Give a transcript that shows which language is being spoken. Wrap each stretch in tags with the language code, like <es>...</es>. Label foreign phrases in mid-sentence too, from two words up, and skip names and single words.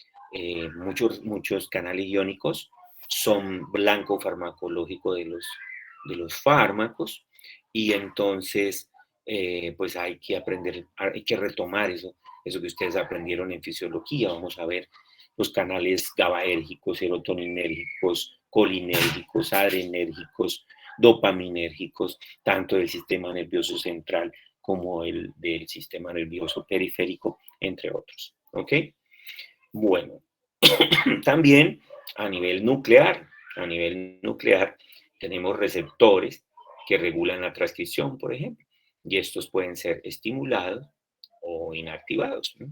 <es>Muchos canales iónicos son blanco farmacológico de los fármacos, y entonces pues hay que aprender, hay que retomar eso que ustedes aprendieron en fisiología. Vamos a ver los canales GABAérgicos, serotoninérgicos, colinérgicos, adrenérgicos, dopaminérgicos, tanto del sistema nervioso central como el del sistema nervioso periférico, entre otros. ¿Ok? Bueno, también a nivel nuclear tenemos receptores que regulan la transcripción, por ejemplo, y estos pueden ser estimulados o inactivados, ¿no?</es>